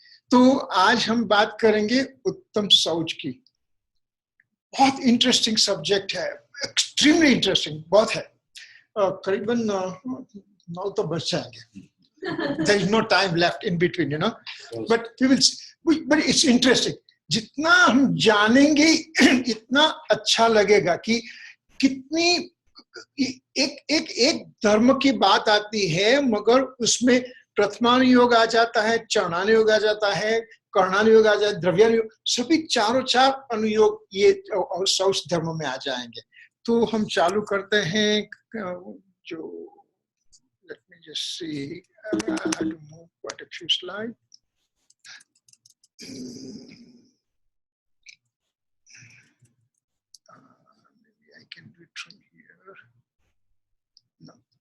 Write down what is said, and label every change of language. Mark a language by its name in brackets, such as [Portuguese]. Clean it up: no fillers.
[Hindi] तो आज हम बात करेंगे उत्तम शौच की। बहुत इंटरेस्टिंग सब्जेक्ट है, एक्सट्रीमली इंटरेस्टिंग बहुत है। करीबन 9 तो बच जाएंगे। [English] There is no time left in between, you know, but we will see. But it's interesting. [Hindi] जितना हम जानेंगे इतना अच्छा लगेगा कि कितनी एक धर्म की बात आती है, मगर उसमें प्रथमानुयोग आ जाता है, चरणानुयोग आ जाता है, कर्णानुयोग आ जाता है, द्रव्यानुयोग, सभी चारों चार अनुयोग ये शौच धर्म में आ जाएंगे। तो हम चालू करते हैं। जो [English] let me just see, I have to move quite a few slides. Maybe I can do it from here. No.